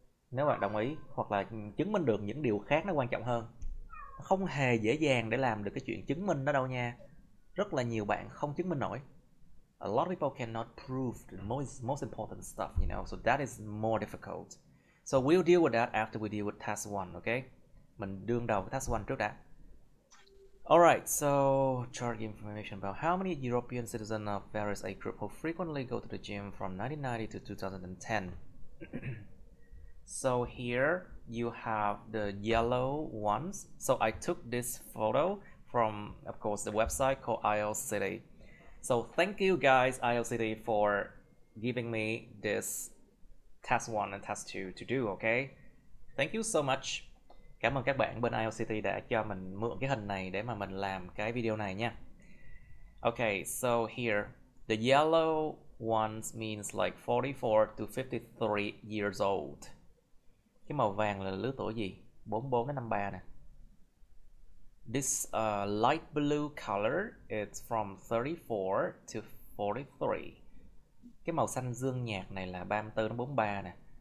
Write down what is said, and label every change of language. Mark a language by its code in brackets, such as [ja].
[vi] Nếu bạn đồng ý hoặc là chứng minh được những điều khác nó quan trọng hơn. Không hề dễ dàng để làm được cái chuyện chứng minh đó đâu nha. Rất là nhiều bạn không chứng minh nổi. [en] A lot of people cannot prove the most important stuff, you know, so that is more difficult. So we'll deal with that after we deal with task 1, okay? [vi] Mình đương đầu với task 1 trước đã. [en] All right, so chart information about how many European citizens of various age group who frequently go to the gym from 1990 to 2010. So here you have the yellow ones. So I took this photo from, of course, the website called IELTS City. So thank you guys, IELTS City, for giving me this test 1 and test 2 to do, okay? Thank you so much. [vi] Cảm ơn các bạn bên IELTS City đã cho mình mượn cái hình này để mà mình làm cái video này nha. [en] Okay, so here, the yellow ones means like 44 to 53 years old. [vi] Cái màu vàng là lứa tuổi gì? 44 đến 53 nè. [en] This light blue color is from 34 to 43. [vi] Cái màu xanh dương nhạt này là 34 đến 43 nè.